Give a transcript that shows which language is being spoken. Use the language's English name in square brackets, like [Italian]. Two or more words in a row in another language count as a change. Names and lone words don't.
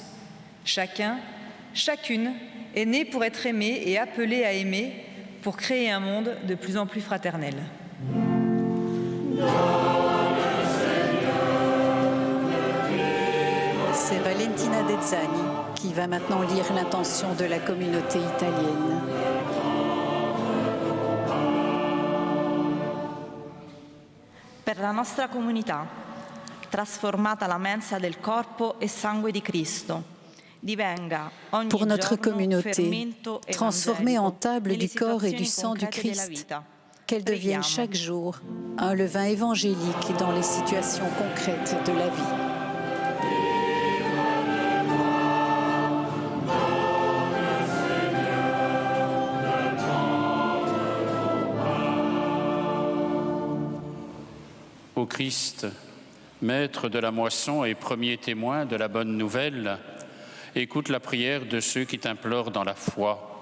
[French] Chacun, chacune est né pour être aimé et appelé à aimer, pour créer un monde de plus en plus fraternel. C'est Valentina Dezzani qui va maintenant lire l'intention de la communauté italienne. [Italian] Per la nostra comunità, trasformata la mensa del corpo e sangue di Cristo, divenga ogni [French] Pour notre [Italian] giorno [French] communauté, [Italian] fermento [French] transformée en [Italian] evangelico [French] table [Italian] nelle [French] du corps et du [Italian] situazioni [French] sang du [Italian] concrete della [French] Christ, [Italian] vita. [French] qu'elle devienne [Italian] Preghiamo. [French] chaque jour un levain évangélique dans les situations concrètes de la vie. Ô Christ, maître de la moisson et premier témoin de la bonne nouvelle, écoute la prière de ceux qui t'implorent dans la foi.